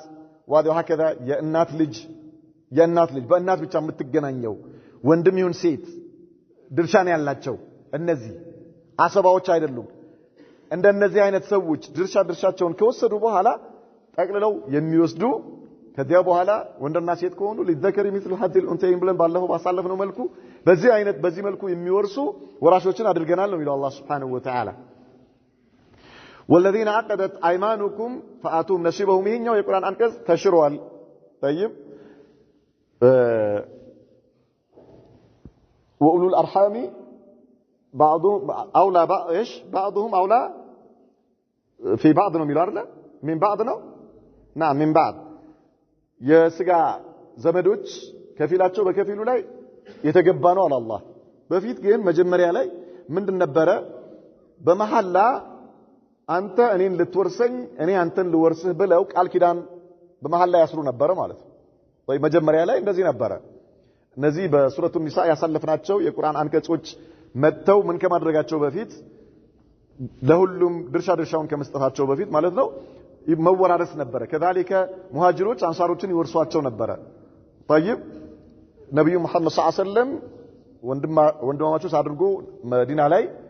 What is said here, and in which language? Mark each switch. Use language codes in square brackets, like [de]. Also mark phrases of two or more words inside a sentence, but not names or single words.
[am] وهكذا የእናት ልጅ በእናት ብቻ የምትገናኘው ወንድም ይሁን ሴት ድርሻ ነው ያላቸው እነዚህ አሰባዎች አይደሉም እንደነዚህ አይነት ሰዎች ድርሻቸውን ከወሰዱ በኋላ ጠቅልለው የሚወስዱ ከዚያ በኋላ ወንድና ሴት ከሆኑ [ar] للذكر مثل حظ الانثيين [am] ብለን ባለፈው ባሳለፍነው መልኩ በዚህ መልኩ የሚወርሱ ወራሾችን አድርገናል ነው የሚለው አላህ [ar] سبحانه وتعالى والذين عقدت ايمانكم فاتوهم نصيبهم [am] ይሄኛው የቁርአን አንቀጽ ተሽሯል طيب [ar] واولو الارحام بعضهم اولى بعضهم اولى في بعض [am] ነው የሚለው አይደል [ar] من بعض ነው نعم من بعض [am] የስጋ ዘመዶች ከፊላቸው በከፊሉ ላይ የተገባ ነው አለ አላህ በፊት ግን መጀመሪያ ላይ ምንድን ነበረ በመሐላ አንተ እኔን ልትወርሰኝ እኔ አንተን ልወርስህ ብለው ቃል ኪዳን በመሐላ ያስሩ ነበር ማለት ነው ወይ መጀመሪያ ላይ እንደዚህ ነበረ እነዚህ በሱረቱ ኒሳ ያሳለፍናቸው የቁርአን አንቀጾች መተው ምን ከማድረጋቸው በፊት ለሁሉም ድርሻውን ከመስጠታቸው በፊት ማለት ነው መወራረስ ነበር ከذلك ሙሃጅሮች አንሳሮችን ይወርሷቸው ነበር طيب ነብዩ መሐመድ [ar] صلى الله عليه وسلم [am] ወንድማማቾች አድርጎ መዲና ላይ